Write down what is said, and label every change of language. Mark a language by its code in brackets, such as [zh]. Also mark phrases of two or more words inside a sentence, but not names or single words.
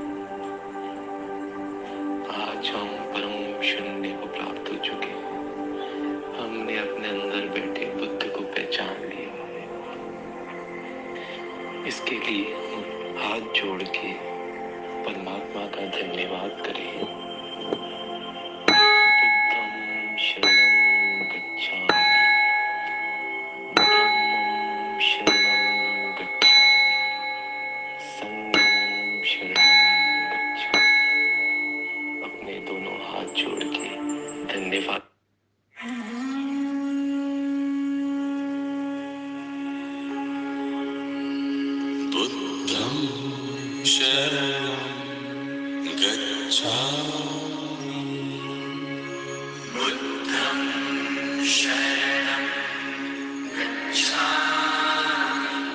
[hi] आज हम परम शून्य को प्राप्त हो चुके हैं। हमने अपने अंदर बैठे बुद्ध को पहचान लिया है। इसके लिए हाथ जोड़ के परमात्मा का धन्यवाद करें। [pi] बुद्धं शरणं गच्छामि, धम्मं शरणं गच्छामि, संघं शरणं गच्छामि। [hi] अपने दोनों हाथ जोड़ के धन्यवाद। [pi] बुद्धं शरणं गच्छामि, बुद्धं शरणं गच्छामि,